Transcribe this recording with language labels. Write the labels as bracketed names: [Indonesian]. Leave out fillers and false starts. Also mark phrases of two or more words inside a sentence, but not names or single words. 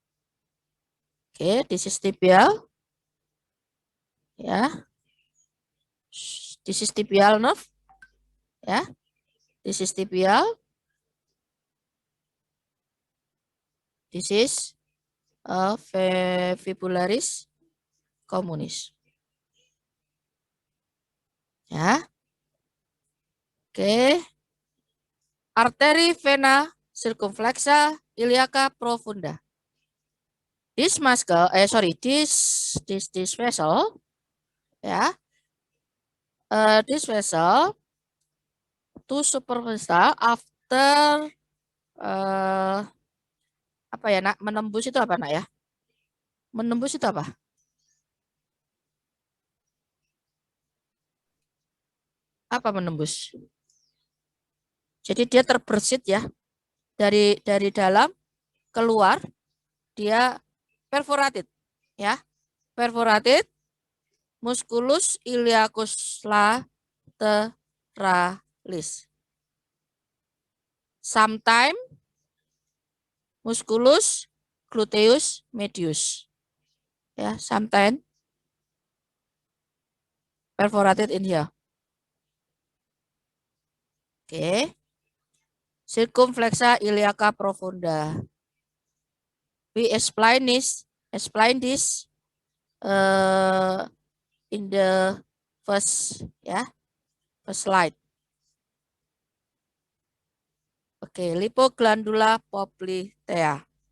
[English] Okay, this is tibial. Ya. This is tibial nerve. Ya. This is tibial. This is fibularis communis. Ya. Oke. [Indonesian] Arteri vena circumflexa iliaca profunda. [English] This muscle, this vessel, ya, this vessel to superficial after [Indonesian] apa ya nak, menembus itu apa nak ya? Menembus itu apa? Apa menembus? Jadi dia terbersit ya, dari dalam keluar, dia perforated ya, perforated musculus iliacus lateralis. [English] Sometimes musculus gluteus medius. Ya, sometimes perforated in here. Oke. Circumflexa iliaca profunda. We explain this in the first slide. [Indonesian] Oke, lipoglandula poplitea.